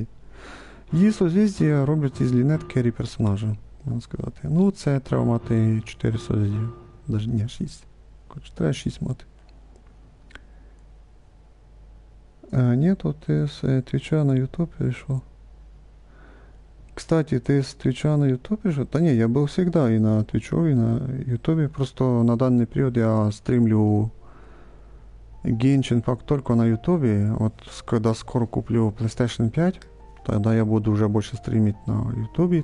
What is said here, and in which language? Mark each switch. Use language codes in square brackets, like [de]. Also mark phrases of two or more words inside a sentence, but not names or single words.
[uk] Її созвездія роблять із лінет керрі персонажа, можна сказати. Ну, це треба мати 4 созвездія. Даже не 6. Короче, треба 6 мати. Ні, то ти з Твіча на Ютуб перейшов. [ru] Кстати, ты с Твича на Ютубе же? Да не, я был всегда и на Твичу, и на Ютубе. Просто на данный период я стримлю Genshin пак только на Ютубе. Вот когда скоро куплю PlayStation 5, тогда я буду уже больше стримить на Ютубе.